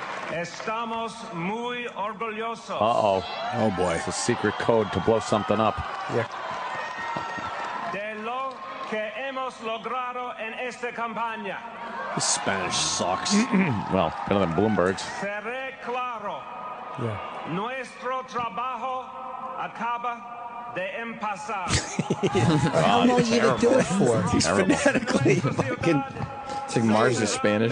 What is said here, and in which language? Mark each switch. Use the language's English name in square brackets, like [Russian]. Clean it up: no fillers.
[Spanish] Estamos muy orgullosos. [English] Uh-oh. Oh, boy. It's a secret code to blow something up. Yeah. [Spanish] De lo que hemos logrado en esta campaña. [English] This Spanish sucks. Well, better than Bloomberg's. [Spanish] Seré claro. [English] Yeah. [Spanish] Nuestro trabajo acaba de empezar. [English] How long are you going to do it for? He's phonetically fucking... It's like Mars is Spanish.